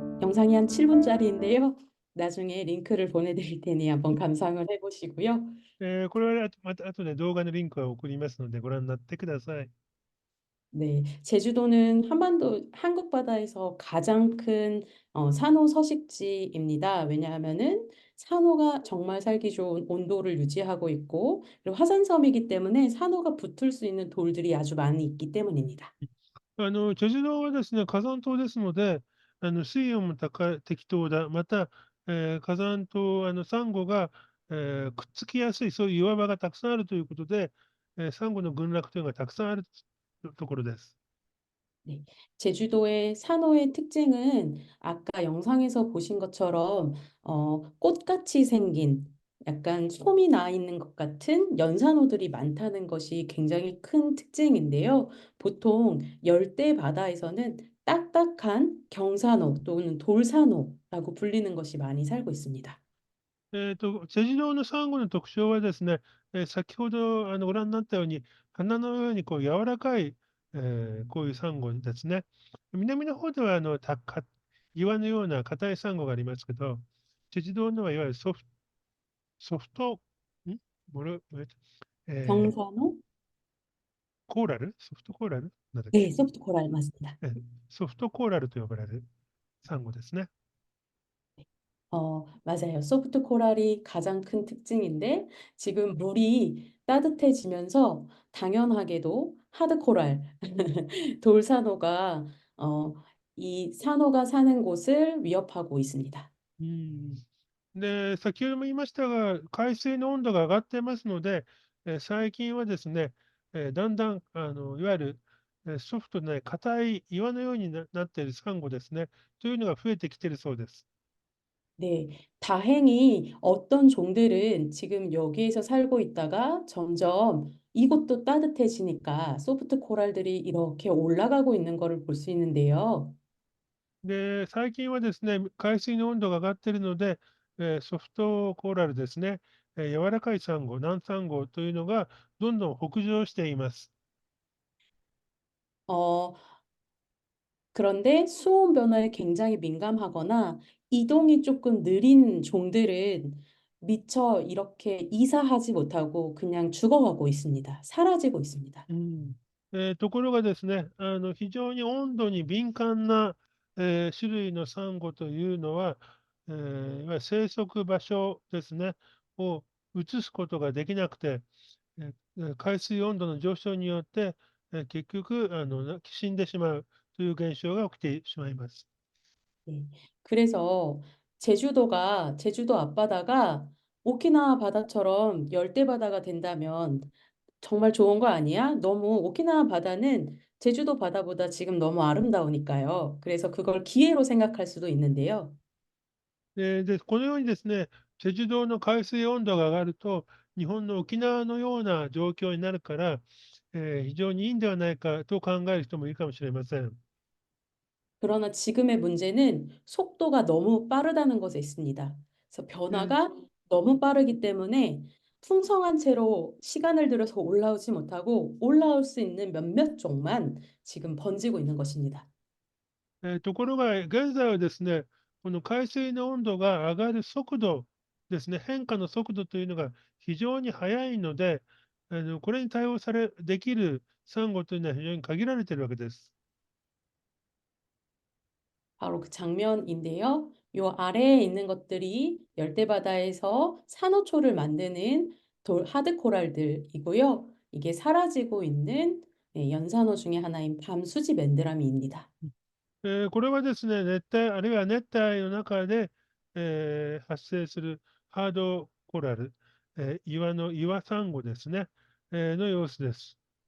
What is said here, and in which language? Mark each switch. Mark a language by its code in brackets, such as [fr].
[ko] 영상이 한 7분짜리인데요. 나중에 링크를 보내드릴 테니 한번 감상을 해보시고요. [ja] これは後で動画のリンクを送りますのでご覧になってください。 [ko] 네, 제주도는 한반도 한국 바다에서 가장 큰 산호 서식지입니다. 왜냐하면은 산호가 정말 살기 좋은 온도를 유지하고 있고, 그리고 화산섬이기 때문에 산호가 붙을 수 있는 돌들이 아주 많이 있기 때문입니다. [ja] チェジュ島はですね、火山島ですので、水温も適当だ。また、火山島、サンゴが、くっつきやすい、そういう岩場がたくさんあるということで、サンゴの群落というのがたくさんあるところです。 [ko] 네, 제주도의 산호의 특징은 아까 영상에서 보신 것처럼 꽃같이 생긴 약간 솜이 나 있는 것 같은 연산호들이 많다는 것이 굉장히 큰 특징인데요. 보통 열대 바다에서는 딱딱한 경산호 또는 돌산호라고 불리는 것이 많이 살고 있습니다. [ja] チェジュ島のサンゴの特徴はですね、先ほどご覧になったように、花のようにこう柔らかい、こういうサンゴですね。南の方では岩のような硬いサンゴがありますけど、チェジュ島のはいわゆるソフト、もろえー [ko] 경산호? [ja] コーラルソフトコーラルなんだっけ、 [ko] 네, 소프트 코랄 맞습니다. [ja] ソフトコーラルと呼ばれるサンゴですね。 [ko] 맞아요. 소프트 코랄이 가장 큰 특징인데 지금 물이 따뜻해지면서 당연하게도 하드 코랄, 돌산호가 이 산호가 사는 곳을 위협하고 있습니다. [ja] で、先ほども言いましたが、海水の温度が上がってますので、最近はですね、だんだんいわゆる、ソフトでない硬い岩のようになっているサンゴですね、というのが増えてきているそうです。 [ko] 네, 다행히 어떤 종들은 지금 여기에서 살고 있다가 점점 이곳도 따뜻해지니까 소프트 코랄들이 이렇게 올라가고 있는 것을 볼 수 있는데요. [ja] で、最近はですね、海水の温度が上がっているので、ソフトコーラルですね、柔らかいサンゴ、軟サンゴというのがどんどん北上しています。 [ko] 어, 그런데 수온 변화에 굉장히 민감하거나 이동이 조금 느린 종들은 미처 이렇게 이사하지 못하고 그냥 죽어가고 있습니다. 사라지고 있습니다. [ja] ところがですね、非常に温度に敏感な、種類のサンゴというのは、いわゆる生息場所ですね、を移すことができなくて、海水温度の上昇によって、結局死んでしまうという現象が起きてしまいます。 [ko] 네. 그래서 제주도 앞바다가 오키나와 바다처럼 열대 바다가 된다면 정말 좋은 거 아니야? 너무 오키나와 바다는 제주도 바다보다 지금 너무 아름다우니까요. 그래서 그걸 기회로 생각할 수도 있는데요. [ja] このようにですね、チェジュ島の海水温度が上がると、日本の沖縄のような状況になるから、非常にいいんではないかと考える人もいるかもしれません。 [ko] 그러나 지금의 문제는 속도가 너무 빠르다는 것에 있습니다. 그래서 변화가 너무 빠르기 때문에 풍성한 채로 시간을 들여서 올라오지 못하고 올라올 수 있는 몇몇 종만 지금 번지고 있는 것입니다. [ja] ところが、現在はですね、この海水の温度が上がる速度ですね、変化の速度というのが非常に速いので、これに対応できるサンゴというのは非常に限られているわけです。 [ko] 바로 그 장면인데요. 요 아래에 있는 것들이 열대바다에서 산호초를 만드는 하드 코랄들이고요. 이게 사라지고 있는 연산호 중에 하나인 밤수지 맨드라미입니다. [ja] これはですね、熱帯、あるいは熱帯の中で、発生するハードコラル、岩サンゴですね、の様子です。